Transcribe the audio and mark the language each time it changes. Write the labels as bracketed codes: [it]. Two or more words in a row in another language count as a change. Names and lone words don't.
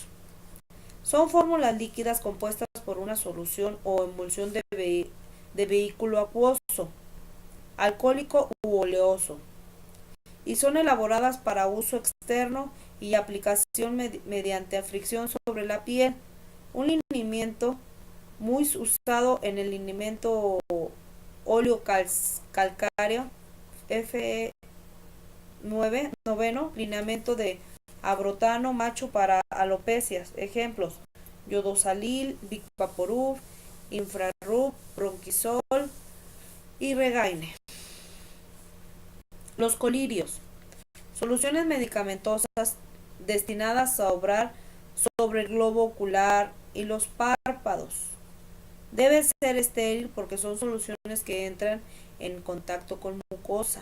[es] Son fórmulas líquidas compuestas por una solución o emulsión de vehículo acuoso, alcohólico u oleoso, y son elaboradas para uso externo y aplicación mediante fricción sobre la piel. Un linimiento muy usado en el linimento óleo calcáreo F9, noveno, lineamiento de abrotano macho para alopecias. Ejemplos: yodosalil, Vicvaporub, infrarub, bronquisol y regaine. Los colirios. Soluciones medicamentosas destinadas a obrar sobre el globo ocular y los párpados. Debe ser estéril porque son soluciones que entran en contacto con mucosa.